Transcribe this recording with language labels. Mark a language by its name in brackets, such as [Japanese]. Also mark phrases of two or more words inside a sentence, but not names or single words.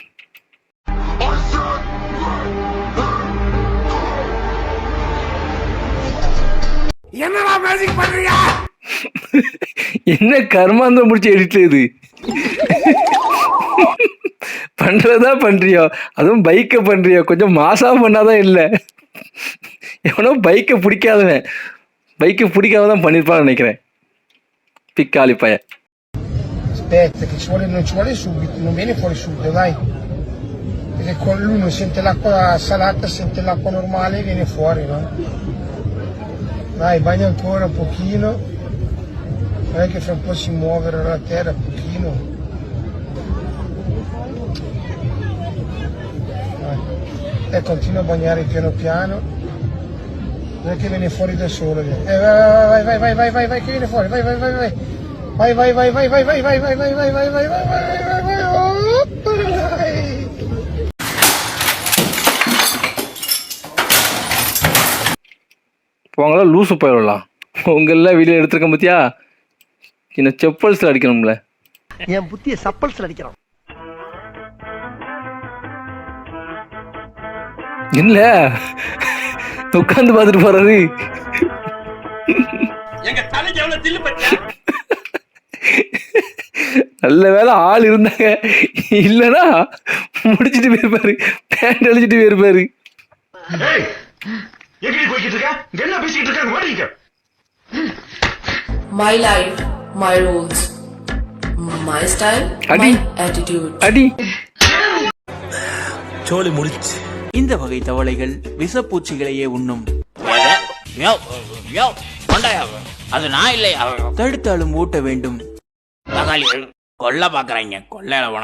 [Tamil] என்ன கர்மாந்தம் முடிச்சு எடிட்ல இது பண்றதா பண்றியோ, அதுவும் பைக்கை பண்றியோ, கொஞ்சம் மாசா பண்ணாதான் இல்லை. எவனோ பைக்கை பிடிக்காமதான் பண்ணிருப்பான்னு நினைக்கிறேன். பிக்காளி பைய. [Italian] Aspetta, che non ci vuole subito, non viene fuori subito, dai. Perché con lui non sente l'acqua salata, sente l'acqua normale e viene fuori, no? Dai, bagna ancora un pochino. Non è che fra un po' si muovere la terra un pochino. Dai. E continua a bagnare piano piano. Non è che viene fuori da solo. Vai, che viene fuori, vai. Vai. [Tamil] போங்களா லூசு போயிடலாம். உங்களெல்லாம் வீடியோ எடுத்துருக்கேன் பத்தியா, என்ன செப்பல்ஸ்ல அடிக்கணும்ல. என் புத்திய சப்பல்ஸ்ல அடிக்கிறான். இல்ல உட்காந்து பார்த்துட்டு போறாரு. நல்ல வேலை ஆள் இருந்தாங்க, இல்லைன்னா முடிச்சுட்டு போயிருப்பாரு, பேண்ட் அழிச்சிட்டு போயிருப்பாரு. [English] My life, my rules, my style, [Tamil] அடி attitude. அடி. சோலி முடிச்சு. இந்த வகை தவளைகள் விஷப்பூச்சிகளையே உண்ணும். அது நான் இல்லையா? தடுத்தாலும் ஊட்ட வேண்டும். கொல்ல பாக்குறாங்க, கொள்ளையில போன